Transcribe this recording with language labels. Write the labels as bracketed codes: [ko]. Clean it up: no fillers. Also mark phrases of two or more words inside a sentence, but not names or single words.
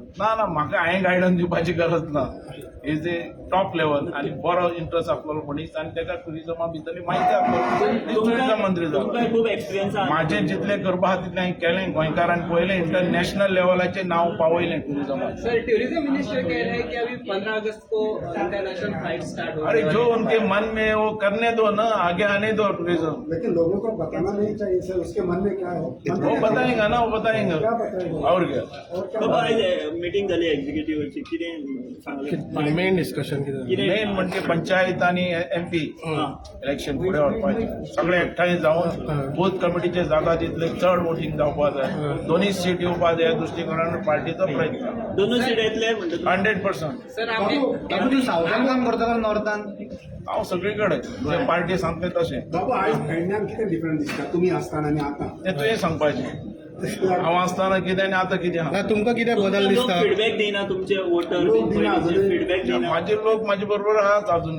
[kok] ना म्हाका हांवें गायडन्स दिवपाची गरज ना. [en] is a top level [kok] आनी बरो इंट्रस्ट आसलेलो मनीस आनी तेका टुरिजमा भितरली म्हायती आसलो. टुरिजम मंत्री जालो. तुमकां खूब एक्सपिरियन्स आहा. म्हाजें जितलें करपा आहा तितलें हांवें केलें. गोंयकारांक पयलें [en] international level [kok] नांव पावयलें टुरिजमाक. [hi] सर [en] tourism minister [hi] कह रहे हैं कि अभी 15 अगस्त को [en] international flight start [hi] हो अरे जो उनके मन में वो करने दो ना, आगे आने दो टूरिज्म. लेकिन लोगों को बताना नहीं चाहिए सर, उसके मन में क्या है वो बताएंगा ना, वो बताएंगे. क्या बताएगा? और क्या. [kok] बाबा आयज मिटींग जाली एक्झिक्युटिव्हची, कितें सांगलें? मेन डिस्कशन कितें? मेन म्हणजे पंचायत आणि MP इलेक्शन फुडें व्हरपाचें. सगळे एकठांय जावन बूथ कमिटीचे जाता तितले चड वोटींग जावपाक जाय. दोनूय सीट येवपाक जाय. ह्या दृश्टीकोनान पार्टीचो प्रयत्न. दोनूय सीट येतले म्हणटा. 100%. [hi] सर आपने [kok] तू सावधान काम करता नॉर्थान? हांव सगळे कडेन पार्टी सांगता तशें. बाबू आयज भेंडण्यान कितें डिफरंट दिसता तुम्ही आसतना आनी आतां? तें तुवें सांगपाचें. हांव आसतना कितें आनी आतां कितें आहा. ना तुमकां कित्याक बदल लोक दिसता? फीडबॅक दिना तुमचे [en] voter feedback [kok] दिना. [mr] माझे लोक माझे बरोबर आहात अजूनही.